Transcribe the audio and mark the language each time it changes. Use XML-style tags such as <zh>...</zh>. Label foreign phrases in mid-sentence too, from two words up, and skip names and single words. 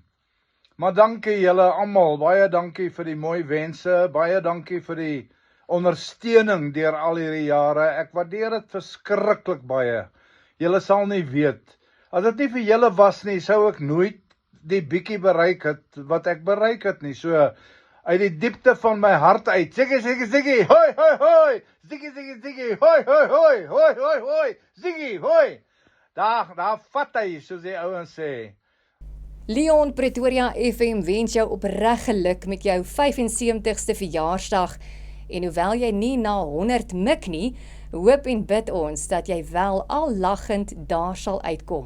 <af>Maar dankie julle almal, baie dankie vir die mooi wense, baie dankie vir die ondersteuning deur al hierdie jare. Ek waardeer dit verskriklik baie. Julle sal nie weet. As dit nie vir julle was nie, sou ek nooit die bietjie bereik het wat ek bereik het nie. So uit die diepte van my hart uit. Ziggy, ziggy, ziggy, hoi, hoi, hoi. Ziggy, ziggy, ziggy, hoi, hoi, hoi, hoi, hoi, hoi. Ziggy, hoi. Daar vat hy, soos die ouens sê. Leon, Pretoria FM wens jou opreg geluk met jou 75ste verjaarsdag. En hoewel jy nie na 100 mik nie, hoop en bid ons dat jy wel al lachend daar sal uitkom.</af>